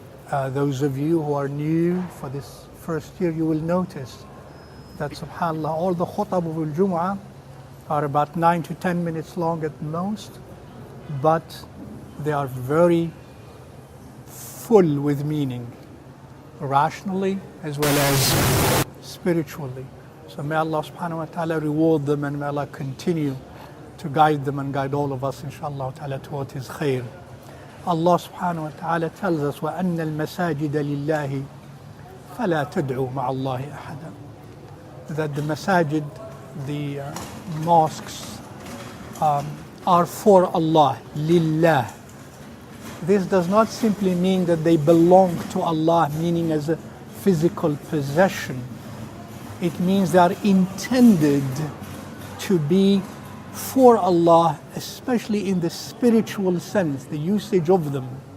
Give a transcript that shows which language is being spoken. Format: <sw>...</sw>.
<en>Those of you who are new for this first year, you will notice that subhanAllah, all the khutab of al-Jumu'ah are about 9 to 10 minutes long at most, but they are very full with meaning, rationally as well as spiritually. So may Allah subhanahu wa ta'ala reward them, and may Allah continue to guide them and guide all of us inshallah ta'ala towards His khair.</en> <ar>Allah subhanahu wa ta'ala</ar> <en>tells us,</en> <ar>وَأَنَّ الْمَسَاجِدَ لِلَّهِ فَلَا تَدْعُوا مَعَ اللَّهِ أَحَدًا.</ar> <en>That the masajid, the mosques, are for Allah, lillah. This does not simply mean that they belong to Allah, meaning as a physical possession. It means they are intended to be for Allah, especially in the spiritual sense, the usage of them.</en>